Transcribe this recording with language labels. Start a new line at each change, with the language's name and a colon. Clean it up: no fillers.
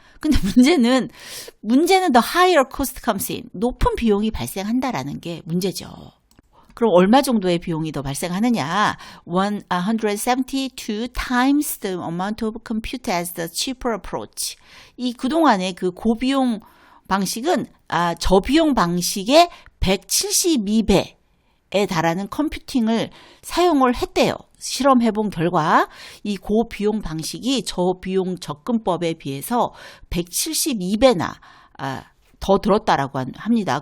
Korean: 근데 문제는
English: the higher cost comes in,
Korean: 높은 비용이 발생한다라는 게 문제죠. 그럼 얼마 정도의 비용이 더 발생하느냐?
English: 172 times the amount of compute as the cheaper approach.
Korean: 이 그동안의 그 고비용 방식은 저비용 방식의 172배 에 달하는 컴퓨팅을 사용을 했대요. 실험해본 결과 이 고비용 방식이 저비용 접근법에 비해서 172배나 더 들었다라고 합니다.